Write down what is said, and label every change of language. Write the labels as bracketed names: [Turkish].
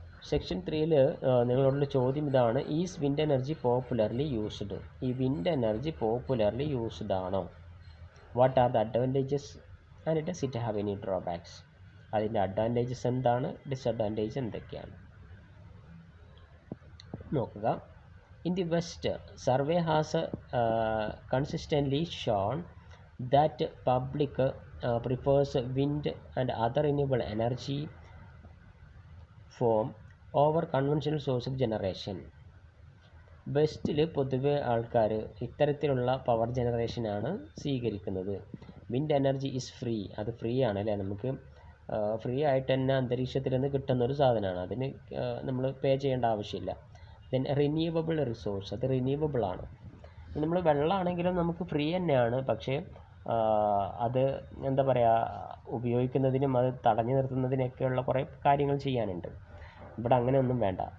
[Malayalam] Section 3-ൽ നിങ്ങളോടുള്ള ചോദ്യം ഇതാണ്: [English] Is wind energy popularly used? ഈ wind energy popularly used ആണോ? What are the advantages and does it have any drawbacks? [Malayalam] അതിൻ്റെ advantages എന്താണ്, ഡിസഡ്വാൻറ്റേജ് എന്തൊക്കെയാണ് നോക്കുക. [English] In the West, survey has consistently shown that public prefers wind and other renewable energy form over conventional source of generation. [Malayalam] വെസ്റ്റിൽ പൊതുവെ ആൾക്കാർ ഇത്തരത്തിലുള്ള power ജനറേഷനാണ് സ്വീകരിക്കുന്നത്. [English] wind energy is free, [Malayalam] അത് free ആണ് അല്ലേ, നമുക്ക് ഫ്രീ ആയിട്ട് തന്നെ അന്തരീക്ഷത്തിൽ നിന്ന് കിട്ടുന്നൊരു സാധനമാണ്, അതിന് നമ്മൾ പേ ചെയ്യേണ്ട ആവശ്യമില്ല. [English] then renewable resource, [Malayalam] അത് റിന്യൂവബിൾ ആണ്. നമ്മൾ വെള്ളമാണെങ്കിലും നമുക്ക് ഫ്രീ തന്നെയാണ്, പക്ഷേ അത് എന്താ പറയുക, ഉപയോഗിക്കുന്നതിനും അത് തടഞ്ഞു നിർത്തുന്നതിനൊക്കെയുള്ള കുറേ കാര്യങ്ങൾ ചെയ്യാനുണ്ട്. ഇവിടെ അങ്ങനെയൊന്നും വേണ്ട.